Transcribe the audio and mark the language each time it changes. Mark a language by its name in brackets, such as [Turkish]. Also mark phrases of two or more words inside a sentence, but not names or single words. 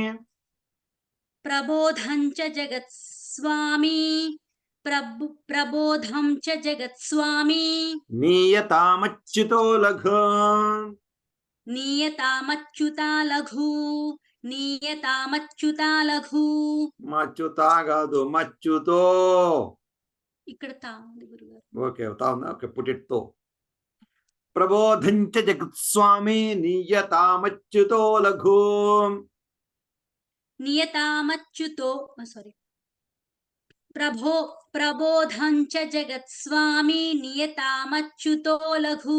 [Sanskrit] प्रबोधं च जगत्स्वामी प्रबोधं च जगत्स्वामी नीयतामच्युतो लघु नियतामच्युता लघु नियतामच्युता लघु [Telugu] మచ్యుతా కాదు మచ్యుతో ఇక్కడ తా ఉంది గురుగారు [English] okay okay put it [Sanskrit] తో ప్రబోధం చ జగత్స్వామి నియతామచ్యుతో లఘు नियतामच्युतो सारी प्रबोधं च जगत्स्वामी नियतामच्युतो लघु